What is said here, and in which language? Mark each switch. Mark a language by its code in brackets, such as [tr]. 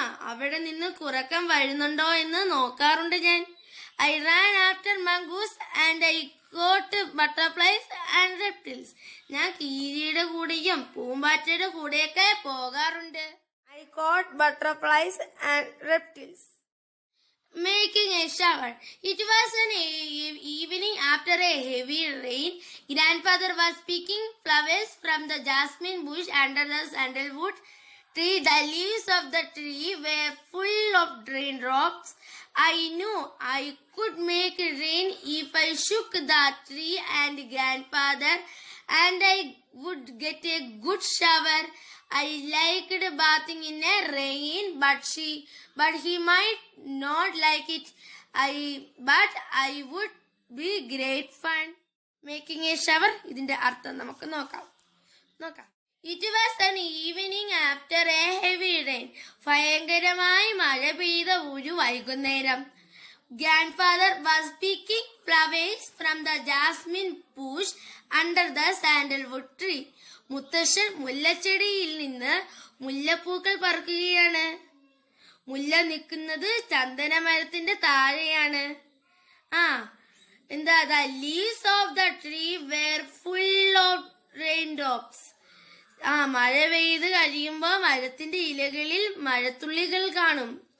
[ml] അവിടെ നിന്ന് കുരക്കൻ വരുന്നുണ്ടോ എന്ന് നോക്കാറുണ്ട് ഞാൻ. [en] I ran after mongoose and I caught butterflies and reptiles. [ml] ഞാൻ കീരിയുടെ കൂടെയും പൂമ്പാറ്റയുടെ കൂടെയൊക്കെ പോകാറുണ്ട്. [en] I caught butterflies and reptiles. Making a shower. It was an evening after a heavy rain. Grandfather was picking flowers from the jasmine bush under the sandalwood tree. The leaves of the tree were full of raindrops. I knew I could make rain if I shook the tree and grandfather, and I would get a good shower. I liked bathing in a rain, but he might not like it. But I would be great fun. Making a shower, [ml] ഇതിന്റെ അർത്ഥം നമുക്ക് നോക്കാം. [en] It was an evening after a heavy rain. [ml] ഭയങ്കരമായി മഴ പെയ്ത ഒരു വൈകുന്നേരം. [en] Grandfather was picking flowers from the jasmine bush under the sandalwood tree. [ml] മുത്തശ്ശൻ മുല്ലച്ചെടിയിൽ നിന്ന് മുല്ലപ്പൂക്കൾ പറിക്കുകയാണ്. മുല്ല നിൽക്കുന്നത് ചന്ദനമരത്തിന്റെ താഴെയാണ്. [en] The leaves of the tree were full of raindrops. [ml] മഴ പെയ്ത് കഴിയുമ്പോ മരത്തിന്റെ ഇലകളിൽ മഴത്തുള്ളികൾ കാണും.